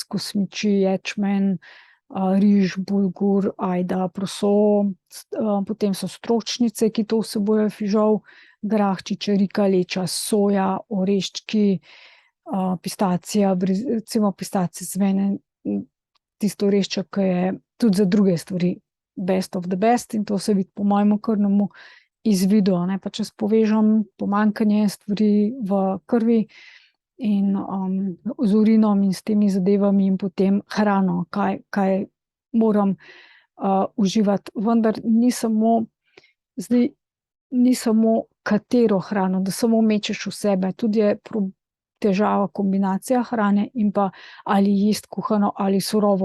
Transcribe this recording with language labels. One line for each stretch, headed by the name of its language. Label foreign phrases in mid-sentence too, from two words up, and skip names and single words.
Slovenian: kosmiči, ječmen, riž, bulgur, ajda, proso, potem so stročnice, ki to vsebujejo, fižol, grah, čičerika, leča, soja, oreščki, pistacija, recimo pistacija za mene, tisto orešček, ki je tudi za druge stvari
English: best of the best,
Slovenian: in to se vidi po mojem krvnem izvidu, a ne. Pa če povežem pomanjkanje stvari v krvi in z urinom in s temi zadevami in potem hrano, kaj moram uživati. Vendar ni samo, zdaj ni samo katero hrano, da samo mečeš v sebe, tudi je težava kombinacija hrane in pa ali jesti kuhano ali surovo.